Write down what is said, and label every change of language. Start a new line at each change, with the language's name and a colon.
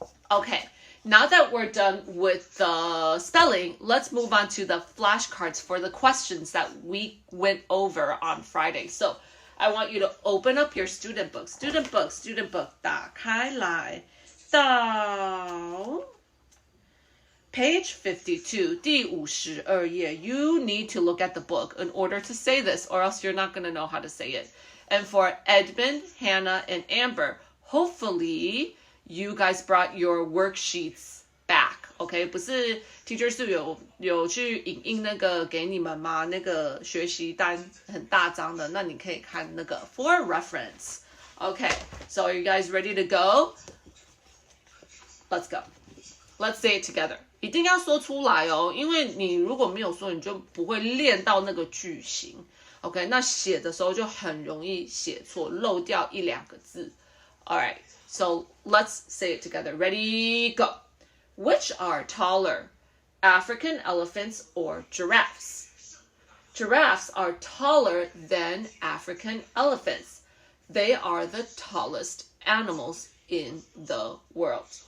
English: Okay. Now that we're done with the spelling, let's move on to the flashcards for the questions that we went over on Friday. So I want you to open up your student book. Student book.
Chinese: 打开来到
English: page 52,
Chinese: 第52页.
English: You need to look at the book in order to say this, or else you're not going to know how to say it. And for Edmund, Hannah, and Amber, hopefully you guys brought your worksheets back, okay?
Chinese: 不是 teacher 是有去影印那个给你们吗？那个学习单很大张的，那你可以看那个
English: for reference. Okay, so are you guys ready to go? Let's go. Let's say it together.
Chinese: 一定要说出来哦，因为你如果没有说，你就不会练到那个句型。 OK， 那写的时候就很容易写错，漏掉1-2个字。
English: Alright, so let's say it together. Ready, go. Which are taller, African elephants or giraffes? Giraffes are taller than African elephants. They are the tallest animals in the world.